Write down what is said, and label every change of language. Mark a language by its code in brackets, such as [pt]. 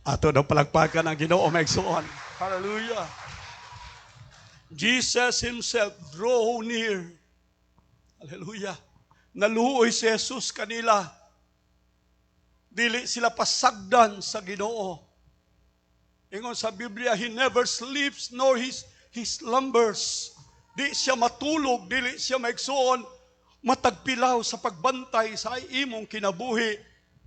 [ceb] Ato daw palagpakan ang Ginoo maigsoon. Hallelujah. [en] Jesus Himself draw near. [ceb] Hallelujah. Naluoy si Jesus kanila. Dili sila pasagdan sa Ginoo. Ingon sa Biblia, [en] He never sleeps nor He slumbers. [ceb] Di siya matulog, dili siya maigsoon, matagpilaw sa pagbantay sa imong kinabuhi.